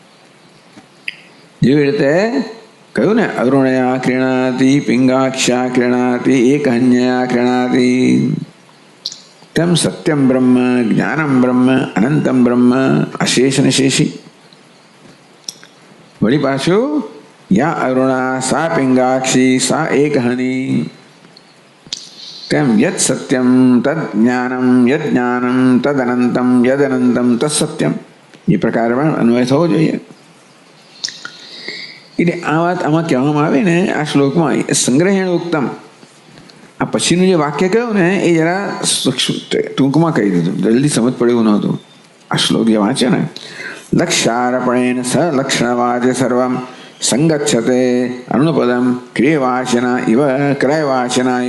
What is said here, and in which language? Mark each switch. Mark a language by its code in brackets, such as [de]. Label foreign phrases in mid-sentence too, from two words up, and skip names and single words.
[gu] જેવી રીતે કહ્યું ને, [sa] અરુણયા ક્રીણાતિ, પિંગાક્ષા ક્રીણાતિ, એક હન્યા ક્રીણાતિ. તેમ સત્યમ બ્રહ્મ, જ્ઞાનમ બ્રહ્મ, અનંતમ બ્રહ્મ, અશેષ અને શેષી. [gu] વળી પાછું [sa] યા અરુણા સા પિંગાક્ષી સા એક હની. તેમ યદ સત્યમ તદ જ્ઞાનમ, યદ જ્ઞાનમ તદ અનંતમ, યદ અનંતમ તદ સત્યમ. [gu] એ પ્રકારે પણ અન્વય થવો જોઈએ. એટલે આ વાત આમાં કહેવામાં આવે ને આ શ્લોકમાં, [sa] સંગ્રહેણ ઉત્તમ. [gu] આ પછીનું જે વાક્ય કહ્યું ને એ જરા ટૂંકમાં કહી દીધું, જલ્દી સમજ પડે એવું નહોતું. આ શ્લોક જે વાંચે ને, [sa] લક્ષાર્પણેન સ લક્ષણવાચ સર્વમ સંગચ્છતે અરુણપદમ ક્રિયવાચના ઇવ ક્રયવાચના ઇવ.